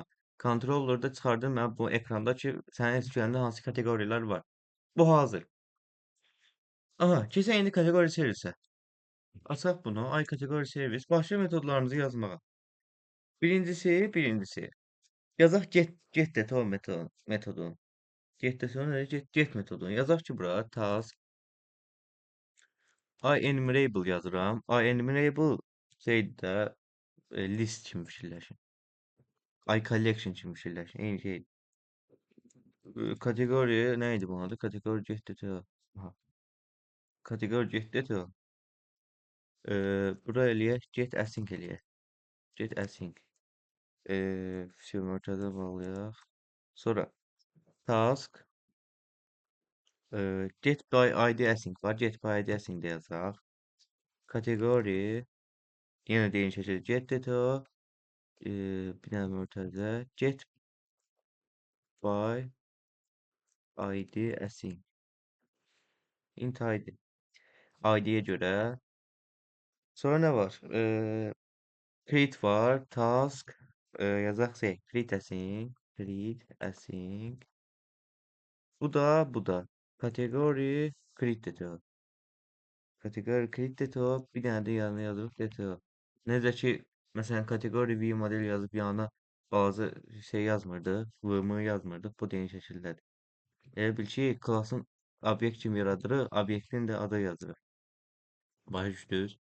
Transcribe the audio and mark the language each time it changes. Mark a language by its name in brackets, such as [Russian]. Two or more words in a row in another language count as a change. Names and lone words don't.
[Azerbaijani] Kontrollerdə çıxardır mən bu ekranda ki, sənin SQL-də hansı kateqorilər var. Bu hazır. Aha, keçək indi kateqori servisə. Açaq bunu. Ay kateqori servis. Başqa metodlarımızı yazmağa. Birincisi. Yazaq [English] get detail [Azerbaijani] metodunu. [English] Get detail [Azerbaijani] nədir? Get metodunu. Yazaq ki, bura [English] task enumerable [Azerbaijani] yazıram. Enumerable şeydir də list kimi fikirləşin. Collection kimi fikirləşin. Eyni şey. Kateqori nə idi bunun adı? Kateqori [English] get detail. [Azerbaijani] Aha. Kateqori [English] get detail. [Azerbaijani] Bura eləyək [English] get async [Azerbaijani] eləyək. [English] Get async. [Azerbaijani] Firmware-də bağlayaq. Sonra [English] task get by id async [Azerbaijani] var. [English] Get by id async [Azerbaijani] də yazaq. Kateqori yenə eyni şəkildə [English] get detail. [Azerbaijani] Bir dənə mötərizə [English] get by id async. Int id. [Azerbaijani] ID-yə görə. Sonra nə var? Create var. Task yazaq şey. [English] Create async. Create async. [Azerbaijani] Bu da. Kateqori [English] create detail. [Azerbaijani] Kateqori [English] create detail. [Azerbaijani] Bir dənə də yanına yazırıq detail. Necə ki, məsələn, kateqori [English] view model [Azerbaijani] yazıb yanına bazı şey yazmırdı, VM yazmırdıq. Bu da eyni şəkildədir. Elə bil ki, klassın obyekt kimi yaradırıq, obyektin də adı yazırıq. Başa düşdünüz?